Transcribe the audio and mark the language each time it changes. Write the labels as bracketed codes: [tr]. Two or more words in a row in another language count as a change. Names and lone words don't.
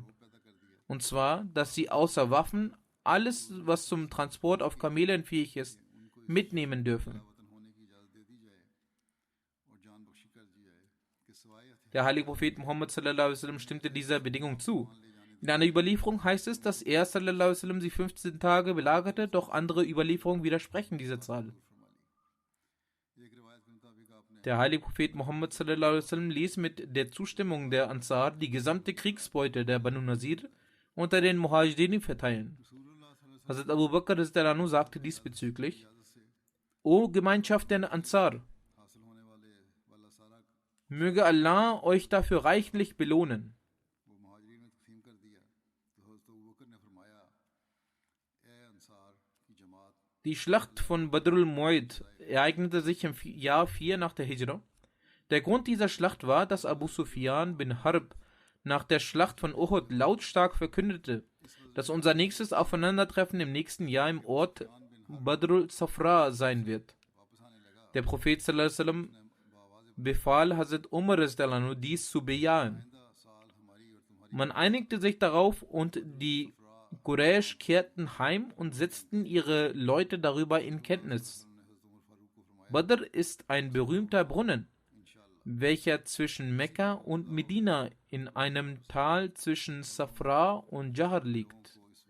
[de] Und zwar, dass sie außer Waffen alles, was zum Transport auf Kamelen fähig ist, mitnehmen dürfen. Der heilige Prophet Muhammad [ar] صلى الله عليه وسلم [de] stimmte dieser Bedingung zu. In einer Überlieferung heißt es, dass er [ar] صلى الله عليه وسلم [de] sie 15 Tage belagerte, doch andere Überlieferungen widersprechen dieser Zahl. Der heilige Prophet Muhammad [ar] صلى الله عليه وسلم [de] ließ mit der Zustimmung der Ansar die gesamte Kriegsbeute der Banu Nazir unter den Muhajirin verteilen. Hazrat Abu Bakr [ar] رضي الله عنه [de] sagte diesbezüglich: O Gemeinschaft der Ansar, möge Allah euch dafür reichlich belohnen. Die Schlacht von Badrul Mu'id ereignete sich im Jahr 4 nach der Hijra. Der Grund dieser Schlacht war, dass Abu Sufyan bin Harb nach der Schlacht von Uhud lautstark verkündete, dass unser nächstes Aufeinandertreffen im nächsten Jahr im Ort Badrul Safra sein wird. Der Prophet [ar] صلى الله عليه وسلم [de] befahl Hazrat Umar [ar] رضي الله عنه, [de] dies zu bejahen. Man einigte sich darauf und die Quraysh kehrten heim und setzten ihre Leute darüber in Kenntnis. Badr ist ein berühmter Brunnen, welcher zwischen Mekka und Medina in einem Tal zwischen Safra und Jahr liegt.